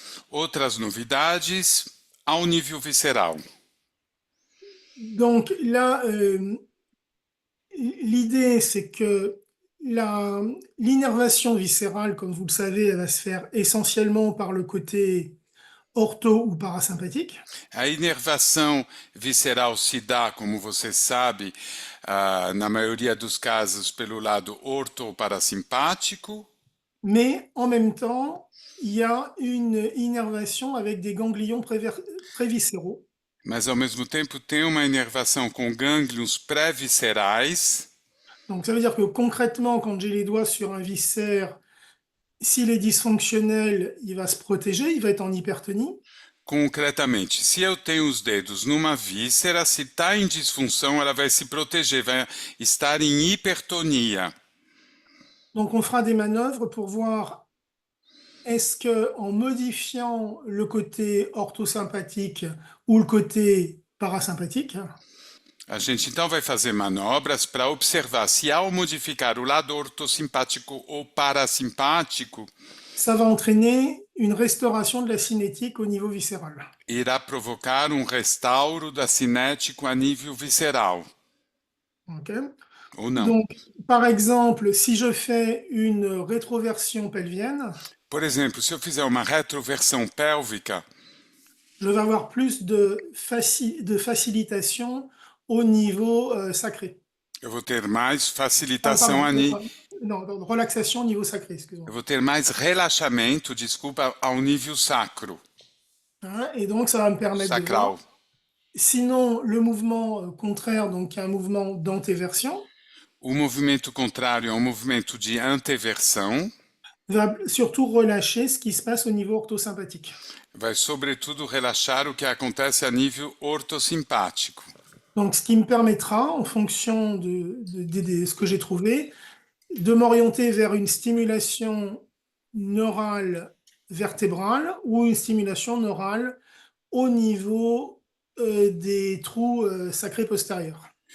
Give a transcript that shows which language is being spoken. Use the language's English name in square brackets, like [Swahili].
[Portuguese] Outras novidades ao nível visceral. [French] Donc là, l'idée, c'est que l'innervation viscérale, comme vous le savez, elle va se faire essentiellement par le côté ortho ou parasympathique. [Portuguese] A inervação visceral se dá, como você sabe, na maioria dos casos pelo lado ortoparasimpático, [French] Mais en même temps, il y a une innervation avec des ganglions préviscéraux. [Portuguese] mas ao mesmo tempo tem uma inervação com gânglios pré-viscerais. [French] Donc ça veut dire que concrètement, quand j'ai les doigts sur un viscère, s'il est dysfonctionnel, il va se protéger, il va être en hypertonie. [Portuguese] Concretamente, se eu tenho os dedos numa víscera, se está em disfunção, ela vai se proteger, vai estar em hipertonia. [French] Donc on fera des manœuvres pour voir est-ce que en modifiant le côté orthosympathique ou le côté parasympathique, [Portuguese] A gente então vai fazer manobras para observar se ao modificar o lado ortossimpático ou parasimpático, [French] ça va entraîner une restauration de la cinétique au niveau viscéral. [Portuguese] irá provocar um restauro da cinético a nível visceral, Ok. ou não. [French] Donc, par exemple, si je fais une rétroversion pelvienne, [Portuguese] Por exemplo, se eu fizer uma retroversão pélvica, [French] je vais avoir plus de facilitation au niveau sacré. [Portuguese] eu vou ter mais Ah, facilitação [French] pardon, non, relaxation au niveau sacré, excusez-moi. [Portuguese] eu vou ter mais relaxamento, desculpa, ao nível sacro, [French] Hein, et donc, ça va me permettre de [Portuguese] sacral. [French] voir. Sinon, le mouvement contraire, donc un mouvement d'antéversion, [Portuguese] O movimento contrário é um movimento de anteversão, [French] va surtout relâcher ce qui se passe au niveau orthosympathique. [Portuguese] vai sobretudo relaxar o que acontece a nível ortossimpático. [French] Donc, ce qui me permettra, en fonction de ce que j'ai trouvé, de m'orienter vers une stimulation neurale vertébrale ou une stimulation neurale au niveau des trous sacrés postérieurs.